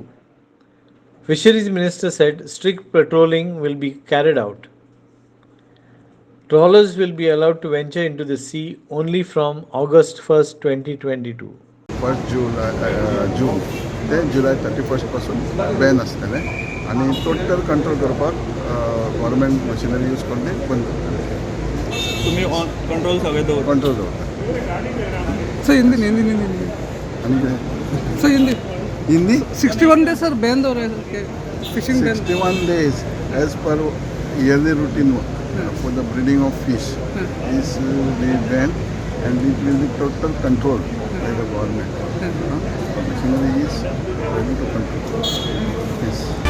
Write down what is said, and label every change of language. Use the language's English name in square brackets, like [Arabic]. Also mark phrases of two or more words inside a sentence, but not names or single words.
[English] Fisheries Minister said strict patrolling will be carried out. Trawlers will be allowed to venture into the sea only from August 1st, 2022. [Konkani] 1st June ते July 31st पासून बॅन आसतलें आनी [English] total control [Konkani] करपाक [English] government machinery use [Konkani] करून ते बंद करतले. तुम्ही कंट्रोल सगळे दवरता. कंट्रोल दवरता. [English] So हिंदी [Konkani] आनी कितें? [English] So हिंदी 61 days sir ban [Hindi] हो रहे हैं [English] fishing ban. 61 days as per yearly routine for the breeding of fish is be banned, and it will be total control by the government. Machinery is ready to control fish.